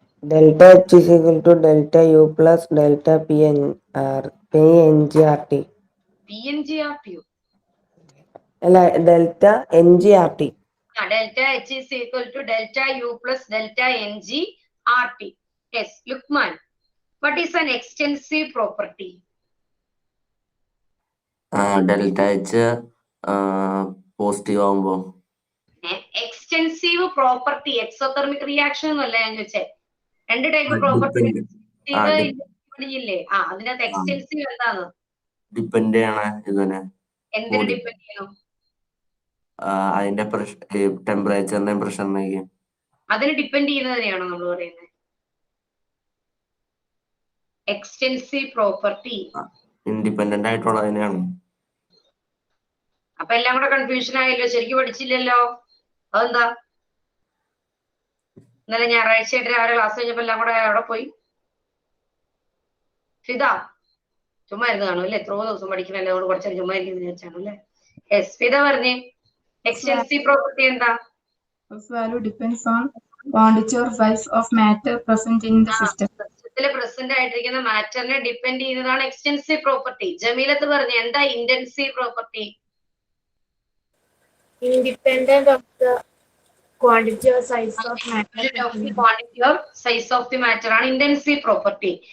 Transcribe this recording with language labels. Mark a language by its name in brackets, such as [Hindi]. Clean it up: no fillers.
[English] Delta H is equal to delta U plus delta PNGRT. PNGRT. അല്ല, delta NGRT. Delta H is equal to delta U plus delta NGRT. Yes, Lukman. What is an extensive property? [Malayalam] Delta H positive ആവുമ്പോ extensive property exothermic reaction എന്നല്ല ഞാൻ ചോദിച്ചത്. രണ്ട് type property പഠിച്ചില്ലേ? അതിനകത്ത് extensive എന്താണ്? Depend ചെയ്യണ ഇതിനെ എന്തിനെ ഡിപ്പെൻഡ് ചെയ്യണം? അതിന്റെ ടെമ്പറേച്ചറിന്റെയും പ്രഷറിനെയും അതിന് ഡിപ്പെൻഡ് ചെയ്യുന്നതിനെയാണോ നമ്മൾ പറയുന്നത്? Extensive property independent ആയിട്ടുള്ളതിനെയാണ്. അപ്പൊ എല്ലാം കൂടെ കൺഫ്യൂഷൻ ആയല്ലോ, ശരിക്കും പഠിച്ചില്ലല്ലോ. അതെന്താ? ഇന്നലെ ഞായറാഴ്ചയായിട്ട് രാവിലെ ക്ലാസ് കഴിഞ്ഞപ്പോ എല്ലാം കൂടെ അവിടെ പോയി. ഫിദ ചുമ്മാ ഇരുന്ന് കാണും അല്ലേ? എത്രയോ ദിവസം പഠിക്കണല്ലേ, അവിടെ കുറച്ചേരം ചുമ്മാ ഇരിക്കുന്നു വിചാരിച്ചാണ് അല്ലേ? യെസ്, ഫിദ പറഞ്ഞേ എക്സ്റ്റെൻസീവ് പ്രോപ്പർട്ടി എന്താ? [English] Value depends on quantity or size of matter present in the system. [Malayalam] സിസ്റ്റത്തിൽ പ്രസന്റ് ആയിട്ടിരിക്കുന്ന മാറ്ററിനെ ഡിപ്പെൻഡ് ചെയ്യുന്നതാണ് എക്സ്റ്റെൻസീവ് പ്രോപ്പർട്ടി. ജമീലത്ത് പറഞ്ഞു എന്താ intensive property? [English] Independent of the quantity or size of matter. Quantity or size of the matter ആണ് intensive property.